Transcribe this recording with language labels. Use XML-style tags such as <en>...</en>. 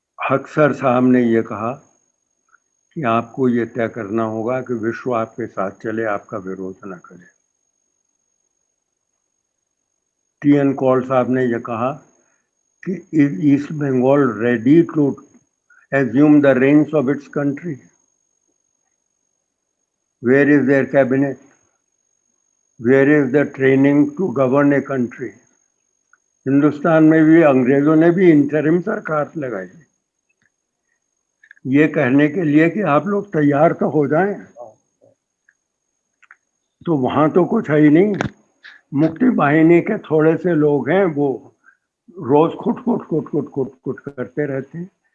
<hi>हक्सर साहब ने यह कहा कि आपको ये तय करना होगा कि विश्व आपके साथ चले, आपका विरोध न करे। टी.एन. कौल साहब ने यह कहा कि</hi> <en>Is East Bengal ready to assume the reins of its country? Where is their cabinet? Where is the training to govern a country?</en> <hi>Hindustan में भी अंग्रेजों ने भी इंटरिम सरकार लगाई, ये कहने के लिए कि आप लोग तैयार तो हो जाएं। तो वहां तो कुछ है ही नहीं। मुक्ति वाहिनी के थोड़े से लोग हैं, वो रोज खुट करते रहते हैं।</hi>